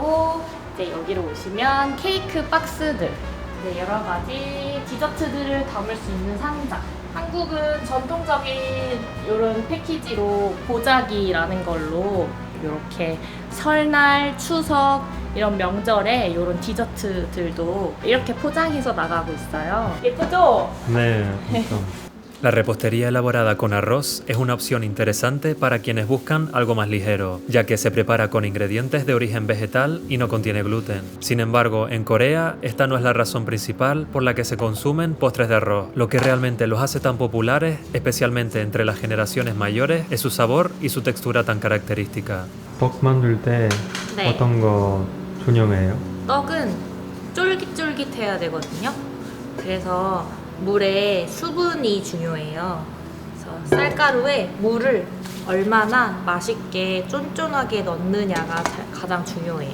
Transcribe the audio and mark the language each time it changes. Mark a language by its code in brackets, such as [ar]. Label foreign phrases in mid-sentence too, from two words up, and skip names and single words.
[ko] 그리고 이제 여기로 오시면 케이크 박스들, 이제 여러 가지 디저트들을 담을 수 있는 상자. 한국은 전통적인 이런 패키지로 보자기라는 걸로 이렇게 설날, 추석 이런 명절에 이런 디저트들도 이렇게 포장해서 나가고 있어요. 예쁘죠? 네, [es] La repostería elaborada con arroz es una opción interesante para quienes buscan algo más ligero, ya que se prepara con ingredientes de origen vegetal y no contiene gluten. Sin embargo, en Corea, esta no es la razón principal por la que se consumen postres de arroz. Lo que realmente los hace tan populares, especialmente entre las generaciones mayores, es su sabor y su textura tan característica. [ko] 떡 만들 때 네. 어떤 거 중요해요? 떡은 쫄깃쫄깃해야 되거든요. 그래서 물에 수분이 중요해요. 그래서 쌀가루에 물을 얼마나 맛있게 쫀쫀하게 넣느냐가 가장 중요해요.